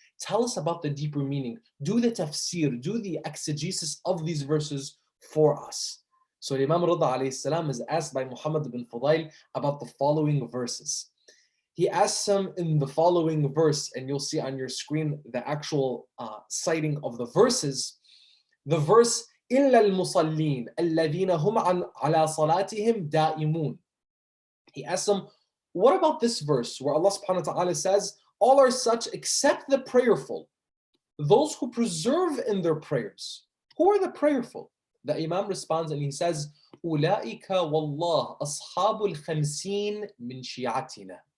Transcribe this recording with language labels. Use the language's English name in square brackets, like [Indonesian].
[English] Tell us about the deeper meaning. Do the tafsir, do the exegesis of these verses for us. So Imam Rida alayhi salam is asked by Muhammad ibn Fudayl about the following verses. He asks him in the following verse, and you'll see on your screen the actual citing of the verses. The verse, [Arabic] إِلَّا الْمُصَلِّينَ الَّذِينَ هُمْ عَلَى صَلَاتِهِمْ دَائِمُونَ. [English] He asks him, what about this verse where Allah subhanahu wa ta'ala says, all are such except the prayerful, those who preserve in their prayers. Who are the prayerful? The Imam responds and he says, [Arabic] أُولَٰئِكَ وَاللَّهِ أَصْحَابُ الْخَمْسِينَ مِنْ شِيَعَتِنَا.